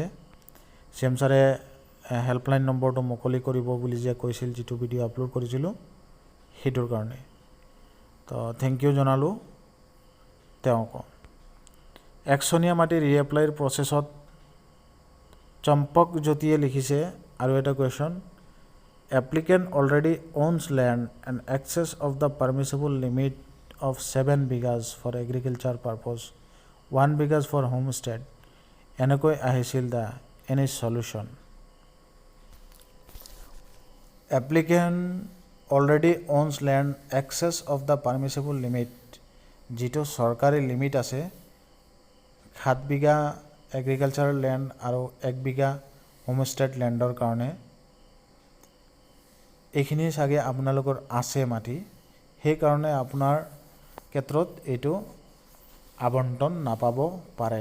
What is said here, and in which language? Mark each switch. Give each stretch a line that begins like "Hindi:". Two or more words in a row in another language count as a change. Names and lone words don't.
Assamese: CM ছাৰে
English: helpline numberটো
Assamese: মুকলি কৰিব বুলি যে কৈছিল, যিটো
English: video upload
Assamese: কৰিছিলোঁ সেইটোৰ কাৰণে। তো
English: thank you
Assamese: জনালোঁ তেওঁক। একচনীয়া মাটি ৰিএপ্লাইৰ প্ৰচেছত চম্পক জ্যোতিয়ে লিখিছে আৰু এটা কুৱেশ্যন,
English: applicant already owns land and excess of the permissible limit of 7 বিঘাজ for agriculture purpose, 1 বিঘাজ for homestead,
Assamese: এনেকৈ আহিছিল
English: da any solution? Applicant already owns land excess of the permissible limit,
Assamese: যিটো চৰকাৰী লিমিট আছে 7 বিঘা
English: agricultural land
Assamese: আৰু 1 বিঘা
English: homestead landৰ
Assamese: কাৰণে। এইখিনি চাগে আপোনালোকৰ আছে মাটি, সেইকাৰণে আপোনাৰ ক্ষেত্ৰত এইটো আবণ্টন নাপাব পাৰে।